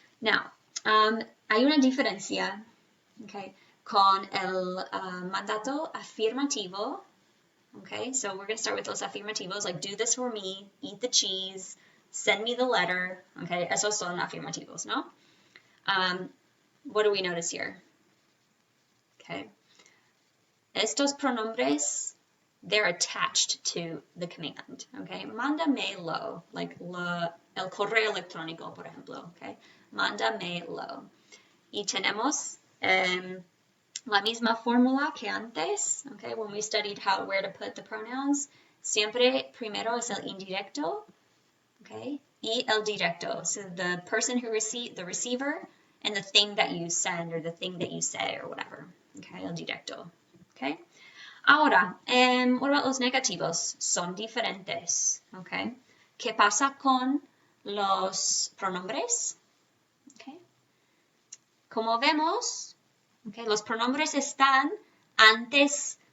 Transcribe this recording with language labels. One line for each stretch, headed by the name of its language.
Spanish: Now, hay una diferencia, okay, con el mandato afirmativo.
English: Okay, so we're going to start with
Spanish: los afirmativos,
English: like do this for me, eat the cheese, send me the letter.
Spanish: Okay, esos son afirmativos, ¿no?
English: What do we notice here? Okay,
Spanish: estos pronombres,
English: they're attached to the command.
Spanish: Okay, mándamelo, like el correo electrónico, por ejemplo. Okay, mándamelo. Y tenemos la misma fórmula que antes, okay,
English: when we studied where to put the pronouns,
Spanish: siempre primero es el indirecto, okay, y el directo.
English: So the person who the receiver, and the thing that you send or the thing that you say or whatever, okay,
Spanish: el directo,
English: okay.
Spanish: Ahora,
English: what about
Spanish: los negativos? Son diferentes, okay. ¿Qué pasa con los pronombres? Okay. Como vemos, okay, los pronombres están antes